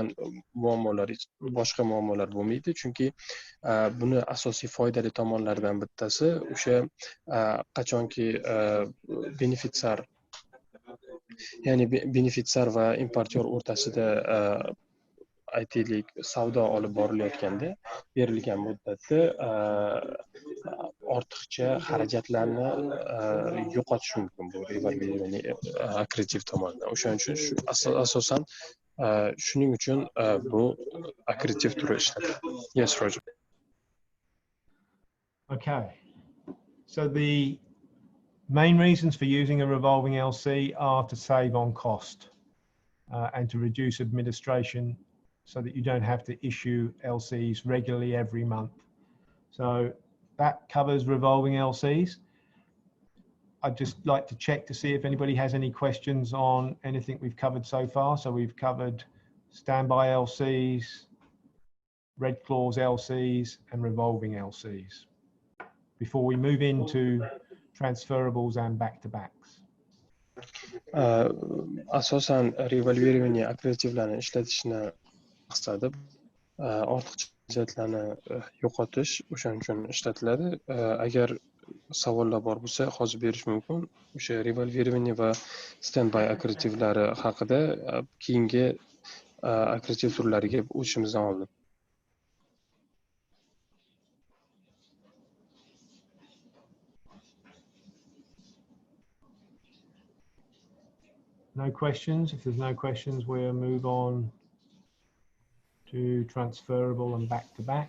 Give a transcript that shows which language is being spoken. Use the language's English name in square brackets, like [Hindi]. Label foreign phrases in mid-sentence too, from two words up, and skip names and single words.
[Uzbek] muammolar, boshqa muammolar bo'lmaydi, chunki buni asosiy foydali tomonlaridan bittasi o'sha qachonki benefitsar, ya'ni benefitsar va importyor o'rtasida aytaylik savdo olib borilayotganda berilgan muddatda ortiqcha xarajatlarni yo'qotish mumkin bu revolvирование akkreditiv tomonidan. O'shaning uchun asosan shuning uchun bu akkreditiv turi ishlatiladi. [English] Yes, Roger. Okay. So the main reasons for using a revolving LC are to save on cost and to reduce administration so that you don't have to issue LCs regularly every month. So that covers revolving LCs. I'd just like to check to see if anybody has any questions on anything we've covered so far. So we've covered standby LCs, red clause LCs, and revolving LCs before we move into transferables and back-to-backs. [Uzbek] Asosan revolvирование akkreditivlarni ishlatishni maqsadi ortiqcha xarajatlarni yo'qotish, o'shaning uchun ishlatiladi. Agar savollar bor bo'lsa, hozir berish mumkin. O'sha revolvирование va standby akkreditivlari haqida keyingi akkreditiv turlariga o'tishimizdan oldin. [English] No questions? If there's no questions, we'll move on to transferable and back-to-back.